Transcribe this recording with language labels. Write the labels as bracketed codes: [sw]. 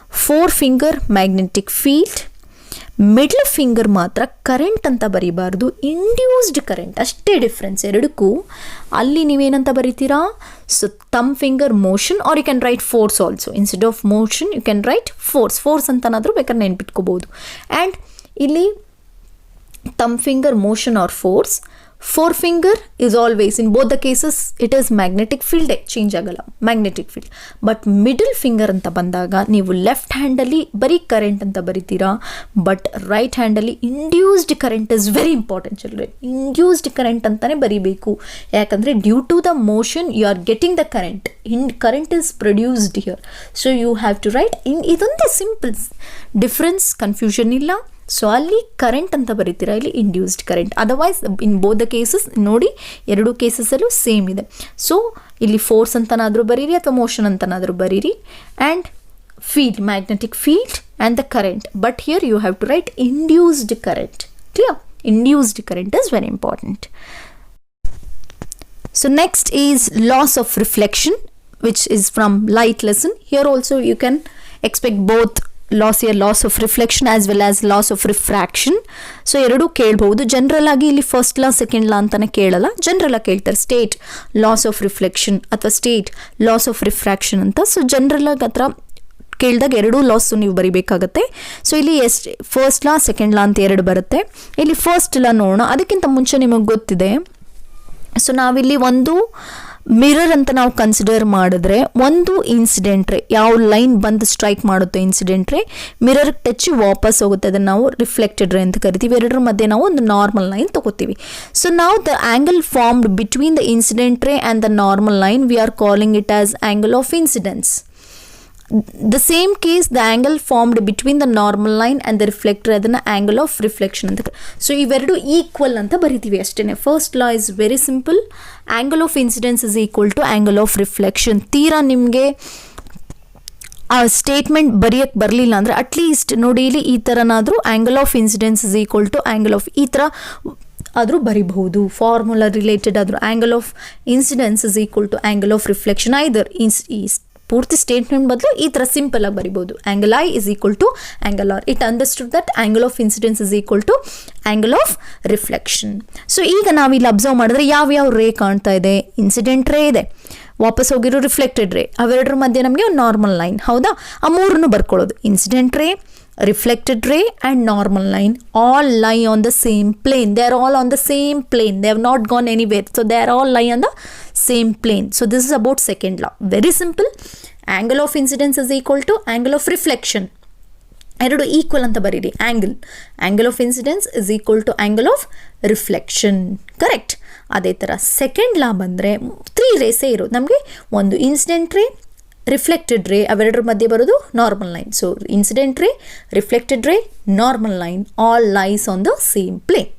[kn] 4 finger magnetic field. Middle finger ಮಾತ್ರ current ಅಂತ ಬರೀಬಾರ್ದು, induced current. ಅಷ್ಟೇ ಡಿಫ್ರೆನ್ಸ್ ಎರಡಕ್ಕೂ. ಅಲ್ಲಿ ನೀವೇನಂತ ಬರೀತೀರಾ? [en] So thumb finger motion, or you can write force also. Instead of motion you can write force [kn] ಅಂತನಾದರೂ ಬೇಕಾದ್ರೆ ನೆನ್ಪಿಟ್ಕೋಬೋದು. [en] And ಇಲ್ಲಿ thumb finger motion or force. 4 finger is always, in both the cases it is magnetic field, change ಆಗಲ್ಲ magnetic field. [kn] But middle finger ಅಂತ ಬಂದಾಗ ನೀವು left ಹ್ಯಾಂಡಲ್ಲಿ ಬರೀ current ಅಂತ ಬರಿತೀರಾ, but right ಹ್ಯಾಂಡಲ್ಲಿ [en] Induced current is very important children. Induced current [kn] ಅಂತಲೇ ಬರೀಬೇಕು. ಯಾಕಂದರೆ [en] Due to the motion you are getting the current, current is produced here. So you have to write ಇದೊಂದೇ simple difference, confusion ಇಲ್ಲ. [kn] So ಅಲ್ಲಿ current ಅಂತ ಬರೀತೀರಾ, ಇಲ್ಲಿ induced current. Otherwise in both the cases ನೋಡಿ, ಎರಡೂ ಕೇಸಸಲ್ಲೂ ಸೇಮ್ ಇದೆ. So ಇಲ್ಲಿ force ಅಂತನಾದರೂ ಬರೀರಿ ಅಥವಾ ಮೋಷನ್ ಅಂತನಾದರೂ ಬರೀರಿ. [en] And field, magnetic field and the current. But here you have to write induced current. Clear? Induced current is very important. So next is loss of reflection, which is from light lesson. Here also you can expect both loss of reflection as well as loss of refraction. [kn] So ಎರಡೂ ಕೇಳ್ಬಹುದು. General ಆಗಿ ಇಲ್ಲಿ first law second ಲಾ ಅಂತಾನೆ ಕೇಳಲ್ಲ, general ಆಗಿ ಕೇಳ್ತಾರೆ state loss of reflection ಅಥವಾ state loss of refraction ಅಂತ. So general ಆಗಿ ಹತ್ರ ಕೇಳಿದಾಗ ಎರಡೂ ಲಾಸು ನೀವು ಬರಿಬೇಕಾಗತ್ತೆ. ಸೊ ಇಲ್ಲಿ ಫಸ್ಟ್ ಲಾ ಸೆಕೆಂಡ್ ಲಾ ಅಂತ ಎರಡು ಬರುತ್ತೆ. ಇಲ್ಲಿ ಫಸ್ಟ್ ಲಾ ನೋಡೋಣ. ಅದಕ್ಕಿಂತ ಮುಂಚೆ ನಿಮಗೆ ಗೊತ್ತಿದೆ, ಸೊ ನಾವಿಲ್ಲಿ ಒಂದು ಮಿರರ್ ಅಂತ ನಾವು ಕನ್ಸಿಡರ್ ಮಾಡಿದ್ರೆ, ಒಂದು ಇನ್ಸಿಡೆಂಟ್ ರೇ ಯಾವ ಲೈನ್ ಬಂದು ಸ್ಟ್ರೈಕ್ ಮಾಡುತ್ತೋ ಇನ್ಸಿಡೆಂಟ್ ರೇ ಮಿರರ್ಗೆ ಟಚ್ ವಾಪಸ್ ಹೋಗುತ್ತೆ, ಅದನ್ನು ನಾವು ರಿಫ್ಲೆಕ್ಟೆಡ್ ರೇ ಅಂತ ಕರಿತೀವಿ. ಎರಡರ ಮಧ್ಯೆ ನಾವು ಒಂದು ನಾರ್ಮಲ್ ಲೈನ್ ತಗೋತೀವಿ. [en] So ನಾವು the angle formed between the incident ray and the normal line we are calling it as angle of incidence. The same case, the angle formed between the normal line and the reflector adana angle of reflection anta. So [kn] iveredu equal anta baritive ashtene. [en] First law is very simple, angle of incidence is equal to angle of reflection. [kn] ತೀರಾ ನಿಮಗೆ ಆ statement ಬರೆಯಕ್ಕೆ ಬರಲಿಲ್ಲ ಅಂದರೆ at least ನೋಡಿ ಇಲ್ಲಿ ಈ ಥರನಾದರೂ angle of incidence is equal to angle of, ಈ ಥರ ಆದರೂ ಬರಿಬಹುದು. [en] Formula related ಆದರೂ angle of incidence is equal to angle of reflection. [kn] ಐದರ್ ಪೂರ್ತಿ ಸ್ಟೇಟ್ಮೆಂಟ್ ಬದಲು ಈ ಥರ ಸಿಂಪಲ್ ಆಗಿ ಬರಿಬೋದು. [en] Angle I is equal to angle R. It understood that angle of incidence is equal to angle of reflection. [kn] So ಈಗ ನಾವಿಲ್ಲಿ observe ಮಾಡಿದ್ರೆ ಯಾವ್ಯಾವ ರೇ ಕಾಣ್ತಾ ಇದೆ? ಇನ್ಸಿಡೆಂಟ್ ರೇ ಇದೆ, ವಾಪಸ್ ಹೋಗಿರೋ ರಿಫ್ಲೆಕ್ಟೆಡ್ ರೇ, ಅವೆರಡರ ಮಧ್ಯೆ ನಮಗೆ ಒಂದು ನಾರ್ಮಲ್ ಲೈನ್. ಹೌದಾ? ಆ ಮೂರನ್ನು ಬರ್ಕೊಳ್ಳೋದು. [en] Incident ray, reflected ray and normal line all lie on the same plane. They are all on the same plane. They have not gone anywhere. So they are all lie on the same plane. So this is about second law. Very simple. Angle of incidence is equal to angle of reflection. [kn] ಎರಡು equal ಅಂತ ಬರೀರಿ. [en] Angle of incidence is equal to angle of reflection. Correct. [kn] ಅದೇ ಥರ second ಲಾ ಬಂದರೆ 3 ರೇಸೇ ಇರೋದು ನಮಗೆ. ಒಂದು incident ರೇ, ರಿಫ್ಲೆಕ್ಟೆಡ್ ರೇ, ಅವೆರಡರ ಮಧ್ಯೆ ಬರೋದು ನಾರ್ಮಲ್ ಲೈನ್. [en] So incident ray, reflected ray, normal line all lies on the same plane.